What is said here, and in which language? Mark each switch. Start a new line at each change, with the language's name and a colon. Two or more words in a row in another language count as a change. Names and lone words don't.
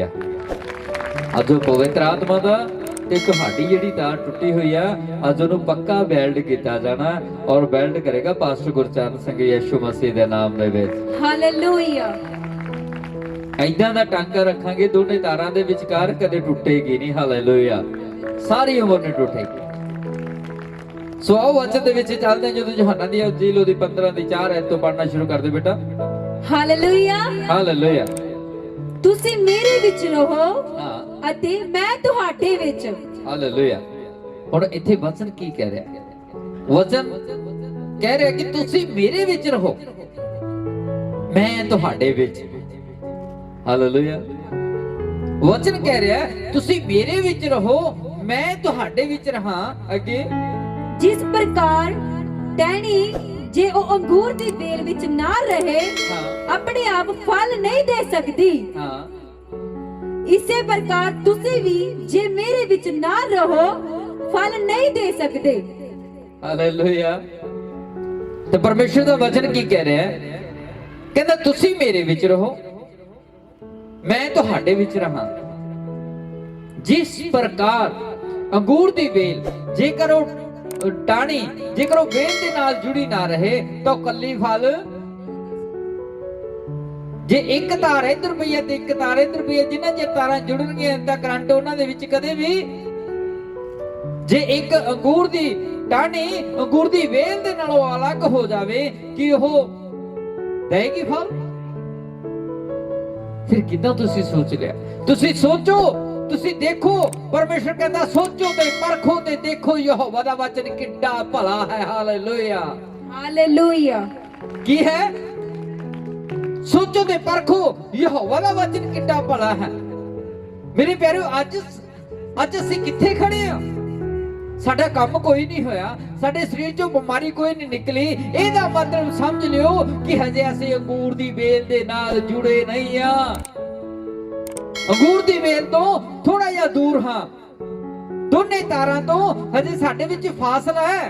Punjabi: ਅੱਜ ਪਵਿੱਤਰ ਆਤਮਾ ਦਾ ਤੇ ਤੁਹਾਡੀ ਜਿਹੜੀ ਤਾਰ ਟੁੱਟੀ ਹੋਈ ਹੈ ਅੱਜ ਉਹਨੂੰ ਪੱਕਾ ਵੈਲਡ ਕੀਤਾ ਜਾਣਾ ਔਰ ਵੈਲਡ ਕਰੇਗਾ ਪਾਸਟਰ ਗੁਰਚਰਨ ਸਿੰਘ ਯਿਸੂ ਮਸੀਹ ਦੇ ਨਾਮ ਦੇ ਵਿੱਚ। हालेलुया। ਐਦਾਂ ਦਾ ਟਾਂਕਾ ਰੱਖਾਂਗੇ ਦੋਨੇ ਤਾਰਾਂ ਦੇ ਵਿਚਕਾਰ ਕਦੇ ਟੁੱਟੇਗੀ ਨਹੀਂ। ਹਾਲੇਲੂਯਾ। ਸਾਰੀ ਉਮਰ ਨਹੀਂ ਟੁੱਟੇਗੀ। ਸੋ ਆਓ ਵਚਨ ਦੇ ਵਿੱਚ ਚੱਲਦੇ ਜਦੋਂ ਯੂਹੰਨਾ ਦੀ ਇੰਜੀਲ ਓਦੀ 15 ਦੀ 4 ਆਇਤ ਤੋਂ ਪੜ੍ਹਨਾ ਸ਼ੁਰੂ ਕਰ ਦੇ ਬੇਟਾ। हालेलुया हालेलुया। ਤੁਸੀਂ ਮੇਰੇ ਵਿੱਚ ਰਹੋ ਅਤੇ ਮੈਂ ਤੁਹਾਡੇ ਵਿੱਚ। ਹਾਲੇਲੂਯਾ। ਹੁਣ ਇੱਥੇ ਵਚਨ ਕੀ ਕਹਿ ਰਿਹਾ ਹੈ? ਵਚਨ ਕਹਿ ਰਿਹਾ ਹੈ ਕਿ ਤੁਸੀਂ ਮੇਰੇ ਵਿੱਚ ਰਹੋ ਮੈਂ ਤੁਹਾਡੇ ਵਿੱਚ। हालेलुया। ਵਚਨ ਕਹਿ ਰਿਹਾ ਹੈ ਤੁਸੀਂ ਮੇਰੇ ਵਿੱਚ ਰਹੋ ਮੈਂ ਤੁਹਾਡੇ ਵਿੱਚ ਰਿਹਾ। अगे ਜਿਸ ਪ੍ਰਕਾਰ ਟਹਿਣੀ ਜੇ ਓ ਅੰਗੂਰ ਦੀ ਵੇਲ ਵਿੱਚ ਨਾ ਰਹੇ ਆਪਣੇ ਆਪ ਫਲ ਨਹੀਂ ਦੇ ਸਕਦੀ, ਇਸੇ ਪ੍ਰਕਾਰ ਤੁਸੀਂ ਵੀ ਜੇ ਮੇਰੇ ਵਿੱਚ ਨਾ ਰਹੋ ਫਲ ਨਹੀਂ ਦੇ ਸਕਦੇ। हालेलुया। ਤੋ ਪਰਮੇਸ਼ੁਰ ਦਾ ਵਚਨ ਕੀ ਕਹਿ ਰਿਹਾ ਹੈ? ਕਹਿੰਦਾ ਤੁਸੀਂ ਮੇਰੇ ਵਿੱਚ ਰਹੋ ਮੈਂ ਤੁਹਾਡੇ ਵਿੱਚ ਰਿਹਾ। ਜਿਸ ਪ੍ਰਕਾਰ ਅੰਗੂਰ ਦੀ ਵੇਲ ਜੇਕਰ ਓ ਟਾਹਣੀ ਜੇਕਰ ਵੇਲ ਦੇ ਨਾਲ ਜੁੜੀ ਨਾ ਰਹੇ ਤੋ ਕੱਲੀ ਫਲ, ਜੇ ਇੱਕ ਤਾਰ ਇੱਧਰ ਪਈ ਹੈ ਤੇ ਇੱਕ ਤਾਰ ਇੱਧਰ ਪਈ ਹੈ ਜਿਨ੍ਹਾਂ ਜੇ ਤਾਰਾਂ ਜੁੜਨਗੀਆਂ ਤਾਂ ਕਰੰਟ ਉਹਨਾਂ ਦੇ ਵਿੱਚ ਕਦੇ ਵੀ ਜੇ ਇੱਕ ਅੰਗੂਰ ਦੀ ਟਾਹਣੀ ਅੰਗੂਰ ਦੀ ਵੇਲ ਦੇ ਨਾਲੋਂ ਅਲੱਗ ਹੋ ਜਾਵੇ ਕਿ ਉਹ ਦੇਵੇਗੀ ਫਲ? ਫਿਰ ਕਿੱਦਾਂ ਤੁਸੀਂ ਸੋਚ ਲਿਆ? ਤੁਸੀਂ ਸੋਚੋ, ਤੁਸੀਂ ਦੇਖੋ। ਪਰਮੇਸ਼ੁਰ ਕਹਿੰਦਾ ਸੋਚੋ ਤੇ ਪਰਖੋ ਤੇ ਦੇਖੋ ਯਹੋਵਾ ਦਾ ਵਚਨ ਕਿੱਡਾ ਭਲਾ ਹੈ। हालेलुया हालेलुया। ਕੀ ਹੈ? ਸੋਚੋ ਤੇ ਪਰਖੋ ਯਹੋਵਾ ਦਾ ਵਚਨ ਕਿੱਡਾ ਭਲਾ ਹੈ। ਮੇਰੇ ਪਿਆਰੇ ਅੱਜ ਅੱਜ ਅਸੀਂ ਕਿੱਥੇ ਖੜੇ ਆ? ਸਾਡਾ ਕੰਮ ਕੋਈ ਨਹੀਂ ਹੋਇਆ, ਸਾਡੇ ਸਰੀਰ ਚੋਂ ਬਿਮਾਰੀ ਕੋਈ ਨਹੀਂ ਨਿਕਲੀ। ਇਹਦਾ ਮਤਲਬ ਸਮਝ ਲਿਓ ਕਿ ਹਜੇ ਅਸੀਂ ਅੰਗੂਰ ਦੀ ਵੇਲ ਦੇ ਨਾਲ ਜੁੜੇ ਨਹੀਂ ਆ। ਅੰਗੂਰ ਦੀ ਵੇਲ ਤੋਂ ਥੋੜਾ ਜਿਹਾ ਦੂਰ ਹਾਂ। ਦੋਨੇ ਤਾਰਾਂ ਤੋਂ ਹਜੇ ਸਾਡੇ ਵਿੱਚ ਫਾਸਲਾ ਹੈ।